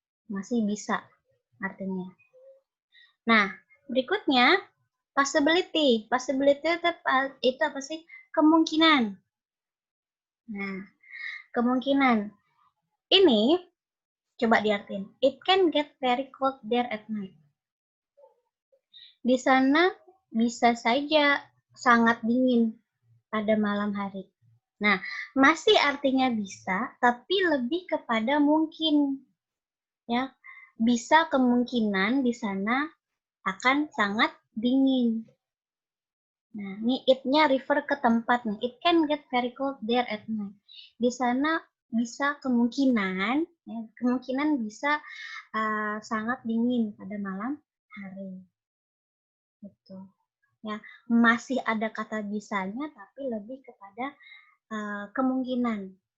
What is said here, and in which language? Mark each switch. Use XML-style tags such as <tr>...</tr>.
<id>Masih bisa artinya. Nah, berikutnya possibility. Possibility itu apa sih? Kemungkinan. Nah, kemungkinan. Ini coba diartiin.</id> <en>It can get very cold there at night.</en> <id>Di sana bisa saja sangat dingin pada malam hari. Nah, masih artinya bisa, tapi lebih kepada mungkin. Ya, bisa kemungkinan di sana akan sangat dingin. Nah, ini it-nya refer ke tempat nih.</id> <en>It can get very cold there at night.</en> <id>Di sana bisa kemungkinan, ya, kemungkinan bisa sangat dingin pada malam hari. Gitu. Ya, masih ada kata bisanya, tapi lebih kepada kemungkinan.</id>